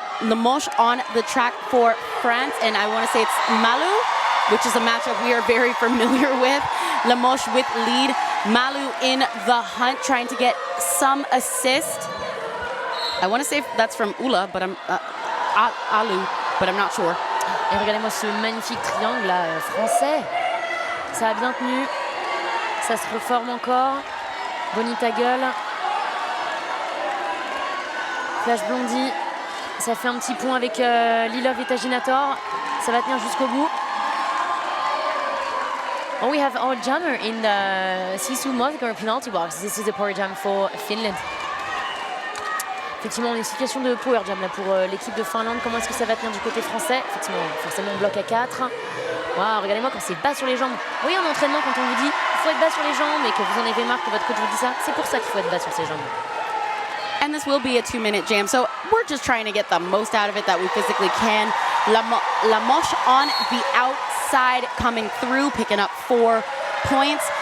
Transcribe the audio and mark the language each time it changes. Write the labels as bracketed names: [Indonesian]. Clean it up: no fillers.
[English] Limoges on the track for France, and I want to say it's Malu, which is a matchup we are very familiar with. Limoges with lead, Malu in the hunt, trying to get some assist. I want to say that's from Ula, but I'm Alu, but I'm not sure. [French] Et regardez-moi ce magnifique triangle là, français. Ça a bien tenu. Ça se reforme encore. Bonita gueule. Flash Blondie. Ça fait un petit pont avec Lilov et Tajinator. Ça va tenir jusqu'au bout. [English] Oh, we have our jammer in the Sisu Mosgar penalty box. This is a power jam for Finland. [French] Effectivement, on est en situation de power jam là pour l'équipe de Finlande. Comment est-ce que ça va tenir du côté français? Effectivement, forcément, on bloque à 4. Wow, regardez-moi quand c'est bas sur les jambes. Oui, en entraînement, quand on vous dit il faut être bas sur les jambes et que vous en avez marre que votre coach vous dit ça, c'est pour ça qu'il faut être bas sur ses jambes. [English] And this will be a 2-minute jam, so we're just trying to get the most out of it that we physically can. Limoges on the outside coming through, picking up 4 points.